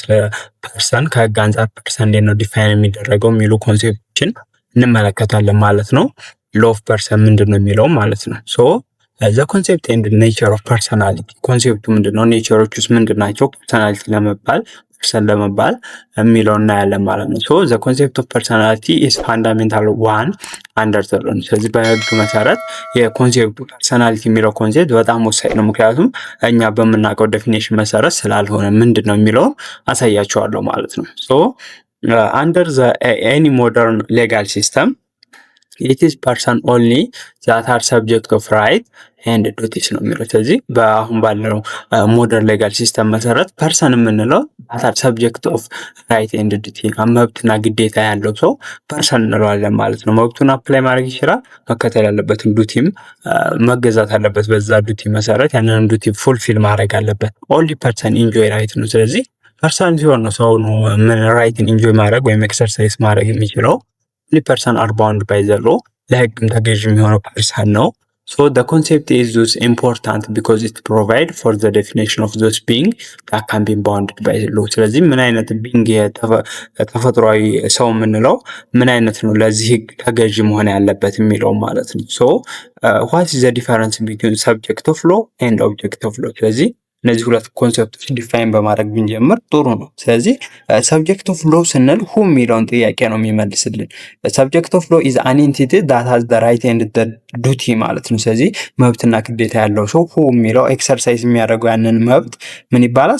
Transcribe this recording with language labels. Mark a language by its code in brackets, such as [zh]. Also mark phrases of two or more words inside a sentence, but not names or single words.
[am] ስለ ፐርሰን ከህግ አንጻር ፐርሰን እንዴት ነው ዲፋይን የሚደረገው የሚሉ ኮንሴፕቶችን እንመለከታለን ማለት ነው። [en] law of person [am] ምንድን ነው የሚለው ማለት ነው። [en] so the concept and nature of personality፣ [am] ኮንሴፕቱ ምንድን ነው፣ ኔቸሮች ውስጥ ምንድን ናቸው፣ ፐርሰናሊቲ ለመባል ፐርሰን ለመባል የሚለው እናያለን ማለት ነው። [en] so the concept of personality is fundamental one under the law። [am] ስለዚህ በህግ መሰረት የኮንሴፕቱ ፐርሰናሊቲ የሚለው ኮንሴፕት በጣም ወሳኝ ነው። ምክንያቱም እኛ በምናውቀው ዴፊኔሽን መሰረት ስላልሆነ ምንድን ነው የሚለውን አሳያቸዋለሁ ማለት ነው። [en] so under the any modern legal system it is person only that are subject of right and duties [am] ነው የሚለው። ስለዚህ በአሁን ባለው [en] modern legal system [am] መሰረት ፐርሰን የምንለው [en] that are subject of right and duty [am] መብትና ግዴታ ያለው ሰው ፐርሰን እንለዋለን ማለት ነው። መብቱን አፕላይ ማድረግ ይችላል፣ መከተል ያለበትን ዱቲም መገዛት አለበት። በዛ ዱቲ መሰረት ያንን [en] duty fulfil [am] ማድረግ አለበት። [en] only person enjoy right [am] ነው። ስለዚህ ፐርሰን ሲሆን ነው ሰው ነው ምን [en] right enjoy [am] ማድረግ ወይም ኤክሰርሳይዝ ማድረግ የሚችለው። [en] person are bound by the law፣ [am] ለህግም ተገዥ የሚሆነው ፐርሰን ነው። ሶ [en] the concept is thus important because it provide for the definition of those being that can be bounded by the law። [am] ስለዚህ ምን አይነት ቢንግ ተፈጥሯዊ ሰው የምንለው ምን አይነት ነው ለዚህ ህግ ተገዥ መሆን ያለበት የሚለው ማለት ነው። ሶ [en] what is the difference between subject of law and object of law? [am] ስለዚህ እነዚህ ሁለት ኮንሰፕቶች ዲፋይን በማድረግ ብንጀምር ጥሩ ነው። ስለዚህ [en] subject of law [am] ስንል ሁ የሚለውን ጥያቄ ነው የሚመልስልን። [en] subject of law is an entity that has the right and the duty [am] ማለት ነው። ስለዚህ መብትና ግዴታ ያለው ሰው ሁ የሚለው ኤክሰርሳይዝ የሚያደርገው ያንን መብት ምን ይባላል?